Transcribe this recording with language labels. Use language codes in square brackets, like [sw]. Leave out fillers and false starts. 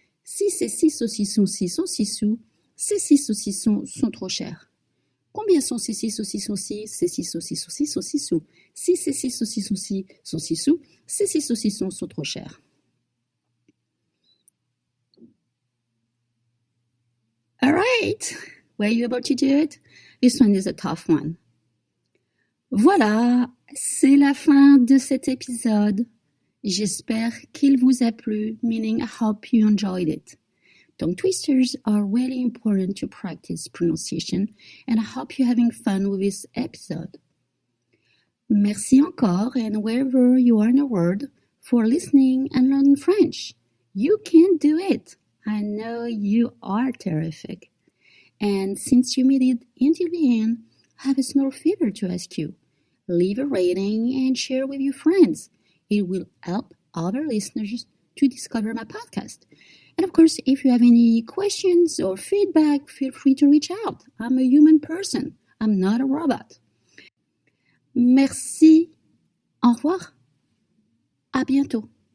[fr] Si ces 6 saucissons-ci sont 6 sous, ces 6 saucissons sont trop chers. Combien sont ces 6 saucissons-ci? Ces 6 saucissons-ci sont 6 sous. Si ces 6 saucissons-ci sont 6 sous, ces 6 saucissons sont trop chers. [en] All right, were you able to do it? This one is a tough one. [fr] Voilà, c'est la fin de cet épisode. J'espère qu'il vous a plu, [en] meaning I hope you enjoyed it. Tongue twisters are really important to practice pronunciation, and I hope you're having fun with this episode. [fr] Merci encore, [en] and wherever you are in the world, for listening and learning French. You can do it. I know you are terrific. And since you made it until the end, I have a small favor to ask you. Leave a rating and share with your friends. It will help other listeners to discover my podcast. And of course, if you have any questions or feedback, feel free to reach out. I'm a human person. I'm not a robot. [fr] Merci. Au revoir. À bientôt.